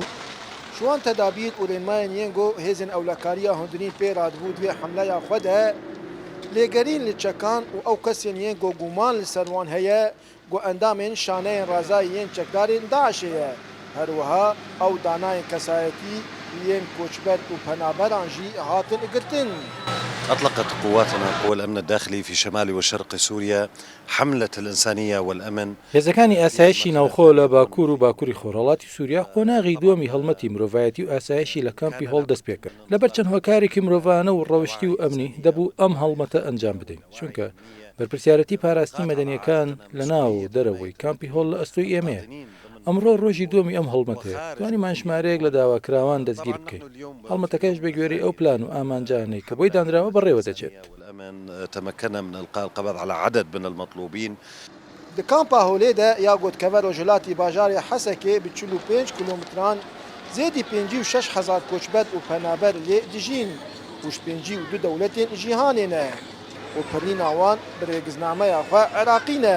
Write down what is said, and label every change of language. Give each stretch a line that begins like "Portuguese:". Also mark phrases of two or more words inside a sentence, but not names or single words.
Kurdish: Şwan tedabîr û rênmayên yên got hêzên ewlekariya hundirîn pê radibû divê hemleya xwe de lêgerîn li çekan û ew kesên yên got gûman li ser wan heye got endamên şaneyên razayî yên çekdarên Daişê ye. Her wiha ew danayên kesayetî yên koçber û penaberan jî hatin girtin.
Arabic: أطلقت قواتنا قوى الأمن الداخلي في شمال وشرق سوريا حملة الإنسانية والأمن.
Central Kurdish: هێزەکانی ئاسایشی ناوخۆ لە باکوور و باکووری خۆڕەڵاتی سووریا قۆناغی دووەمی هەڵمەتی مرۆڤایەتی و ئاسایشی لە کامپی هۆڵ دەست پێ کرد. لەبەر چەند هۆکارێکی مرۆڤانە و ڕەوشتی و ئەمنی دەبوو ئەم هەڵمەتە ئەنجام بدەین چونکە بەرپرسیارەتی پاراستی مەدەنیەکان لە ناو و دەرەوەی کامپی هۆڵ لە ئەستۆی ئێمەیە. ئەمڕۆ ڕۆژی دووەمی ئەم هەڵمەتەیە توانیمان ژمارەیەک لە داواکراوان دەستگیر بکەین. هەڵمەتەکەش بە گوێرەی ئەو پلان و ئامانجانەی کە بۆی دانراوە بەڕێوە دەچێت.
Arabic: تمكنا من إلقاء القبض على عدد من المطلوبين.
Kurdish: Di kampa Holê de ya gotkeve Rojhilatê bajarê Hesekê bi 45 kilometran zêdî 56,000 koçber û penaber lê dijîn û ji 52 dewletên cîhanê ne. û pirîna wan bi rêgiznameya xwe Iraqî ne.